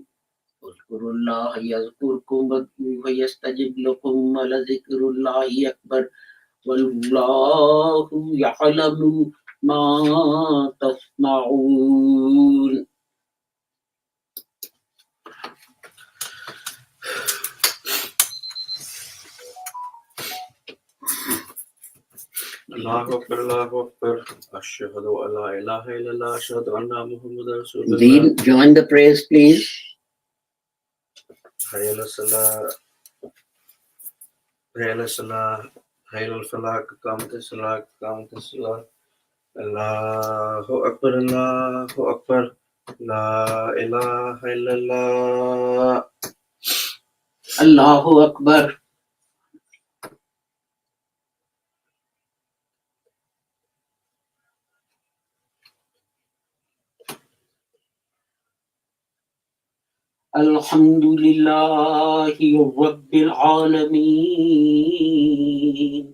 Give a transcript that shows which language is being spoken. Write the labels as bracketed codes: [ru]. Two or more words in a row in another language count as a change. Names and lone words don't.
[ar] اذكروا الله يذكركم ويستجب لكم ولذكر الله أكبر والله يعلم ما تسمعون. الله أكبر، الله أكبر. أشهد أن لا إله إلا الله، أشهد أن محمدا رسول الله. [en] Dean, join the prayers, please. [ar] حي على الصلاة، حي على الصلاة، حي على الفلاح، قد قامت الصلاة، قد قامت الصلاة. الله أكبر، الله أكبر. لا إله إلا الله. الله أكبر. الحمد لله رب العالمين.